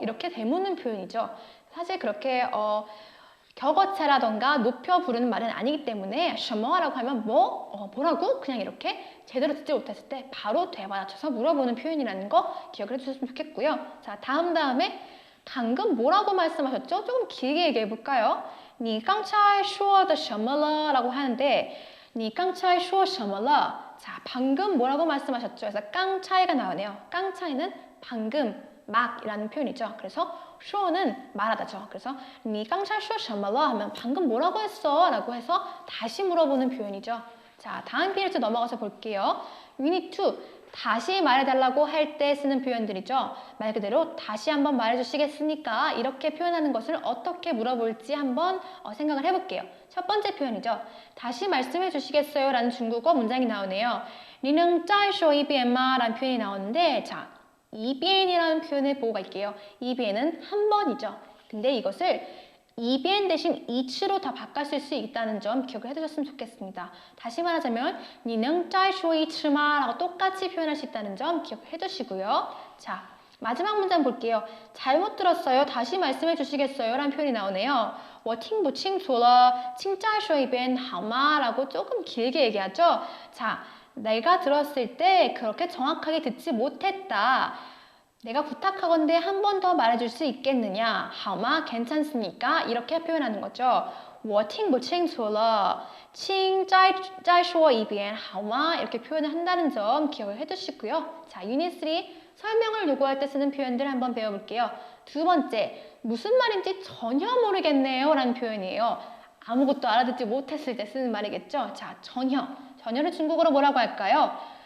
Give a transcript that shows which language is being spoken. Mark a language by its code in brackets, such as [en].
[ko] 이렇게 되묻는 표현이죠. 사실 그렇게 격어체라던가 높여 부르는 말은 아니기 때문에 什么? 라고 하면 뭐라고? 그냥 이렇게 제대로 듣지 못했을 때 바로 되받아쳐서 물어보는 표현이라는 거 기억을 해주셨으면 좋겠고요. 자, 다음에 방금 뭐라고 말씀하셨죠? 조금 길게 얘기해 볼까요? [zh] 你刚才说的什么了? [ko] 라고 하는데 [zh] 你刚才说什么了? [ko] 자, 방금 뭐라고 말씀하셨죠? 그래서 깡차이가 나오네요. 깡차이는 방금, 막이라는 표현이죠. 그래서 说는 말하다죠. 그래서 [zh] 你刚才说什么了? [ko] 하면 방금 뭐라고 했어? 라고 해서 다시 물어보는 표현이죠. 자, 다음 페이지 넘어가서 볼게요. 유닛 2. 다시 말해달라고 할 때 쓰는 표현들이죠. 말 그대로 다시 한번 말해주시겠습니까? 이렇게 표현하는 것을 어떻게 물어볼지 한번 생각을 해볼게요. 첫 번째 표현이죠. 다시 말씀해 주시겠어요? 라는 중국어 문장이 나오네요. [zh] 你能再说一遍吗? [ko] 라는 표현이 나오는데 자, 一遍이라는 표현을 보고 갈게요. 一遍은 한 번이죠. 근데 이것을 一遍 대신 2치로 다 바꿨을 수 있다는 점 기억을 해두셨으면 좋겠습니다. 다시 말하자면 [zh] 你能再说一次吗? [ko] 라고 똑같이 표현할 수 있다는 점 기억해 두시고요. 자, 마지막 문장 볼게요. 잘못 들었어요. 다시 말씀해 주시겠어요? 라는 표현이 나오네요. [zh] 我听不清楚了请再说一遍好吗? [ko] 라고 조금 길게 얘기하죠. 자, 내가 들었을 때 그렇게 정확하게 듣지 못했다. 내가 부탁하건대 한 번 더 말해줄 수 있겠느냐? 好吗?괜찮습니까? 이렇게 표현하는 거죠. [zh] 我听不清楚了请再说一遍好吗? [ko] 이렇게 표현을 한다는 점 기억을 해두시고요. 자, 유닛 3 설명을 요구할 때 쓰는 표현들 한번 배워볼게요. 두 번째, 무슨 말인지 전혀 모르겠네요 라는 표현이에요. 아무것도 알아듣지 못했을 때 쓰는 말이겠죠. 자, 전혀를 중국어로 뭐라고 할까요?